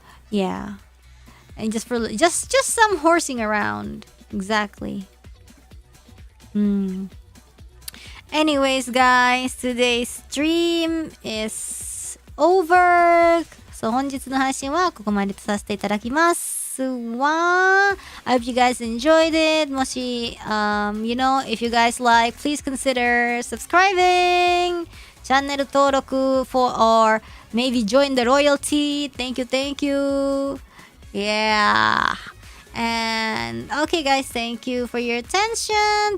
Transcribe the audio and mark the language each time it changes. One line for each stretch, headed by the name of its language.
English: Yeah, and just some horsing around. Exactly. Anyways, guys, today's stream is over.
Japanese: So 本日の配信はここまでとさせていただきますわ。
English: I hope you guys enjoyed it.
Japanese: もし、
English: you know, if you guys like, please consider subscribing.
Japanese: チャンネル登録
English: for or maybe join the royalty. Thank you. Yeah. And okay guys, thank you for your attention.